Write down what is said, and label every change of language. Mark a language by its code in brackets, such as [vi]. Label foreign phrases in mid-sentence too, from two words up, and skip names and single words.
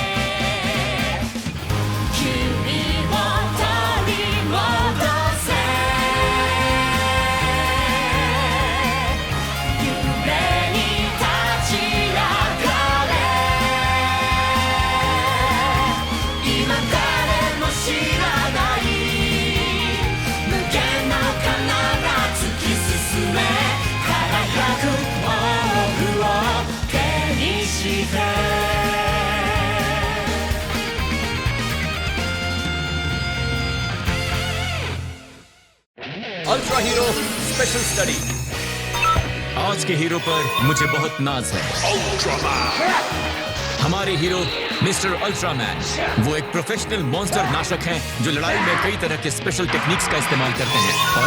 [ja] 君を取り戻せ夢に立ち上がれ今誰も知らない無限の彼方突き進め輝く抱負を手にして [en] Ultra Hero Special Study. [hi] आज के हीरो पर मुझे बहुत नाज है। हमारे हीरो मिस्टर अल्ट्रामैन वो एक [en] professional monster [hi] नाशक हैं जो लड़ाई में कई तरह के [en] special techniques [hi] का इस्तेमाल करते हैं।